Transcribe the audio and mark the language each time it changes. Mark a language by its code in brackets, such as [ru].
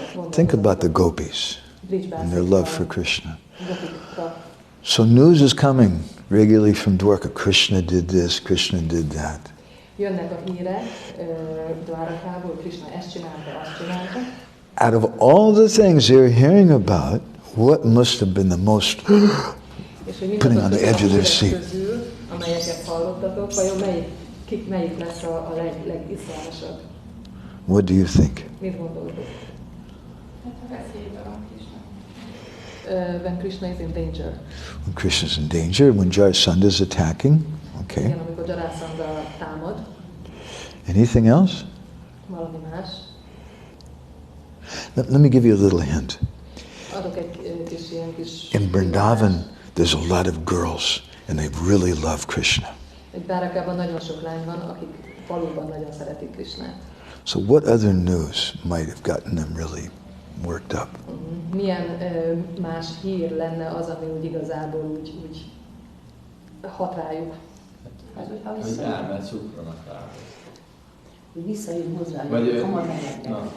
[en] Think about the gopis and their love for Krishna. So news is coming regularly from Dwarka. Krishna did this, Krishna did that. [hu] Jönnek a hírek Dwarakából, Krishna ezt csinálta, azt csinálta. [en] Out of all the things they're hearing about, what must have been the most putting on the edge of their seat? [hu] Amelyeket hallottatok, vajon melyik lesz a legiszonyatosabb? [en] What do you think? [hu] Mit gondoltok? [en] When Krishna is in danger. When Krishna is in danger, when Jarasandha is attacking. Okay. [hu] Igen, amikor Jarasandha támad. [en] Anything else? [hu] Valami más. [en] Let me give you a little hint. [hu] Adok egy kis ilyen kis... [en] In Vrindavan, there's a lot of girls, and they really love Krishna. [hu] Dwarakában nagyon sok lány van, akik valóban nagyon szeretik Krishnát. [en] So what other news might have gotten them really worked up? [hu] Milyen más hír lenne az, ami úgy igazából úgy hat rájuk? Hogy elment szupranak rá. Hogy visszajön hozzájuk, hamar mehetnek.